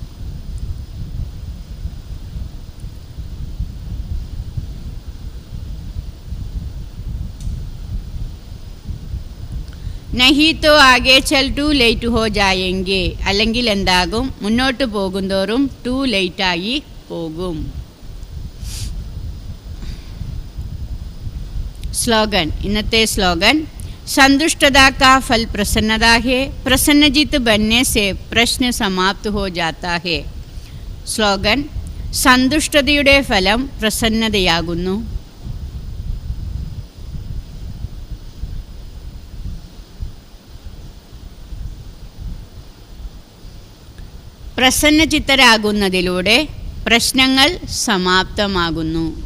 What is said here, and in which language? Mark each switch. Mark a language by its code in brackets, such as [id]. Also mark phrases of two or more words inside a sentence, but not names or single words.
[hi] नहीं तो आगे चल [en] too late [hi] हो जाएंगे. [ml] അല്ലെങ്കിൽ എന്താകും, മുന്നോട്ട് പോകുന്തോറും [en] too lateആയി [ml] പോകും. സ്ലോഗൻ. ഇന്നത്തെ സ്ലോഗൻ [hi] संतुष्टता का फल प्रसन्नता है. प्रसन्नचित बनने से प्रश्न समाप्त हो जाता है. [ml] സ്ലോഗൻ സന്തുഷ്ടതയുടെ ഫലം പ്രസന്നതയാകുന്നു. പ്രസന്നചിത്തരാകുന്നതിലൂടെ പ്രശ്നങ്ങൾ സമാപ്തമാകുന്നു.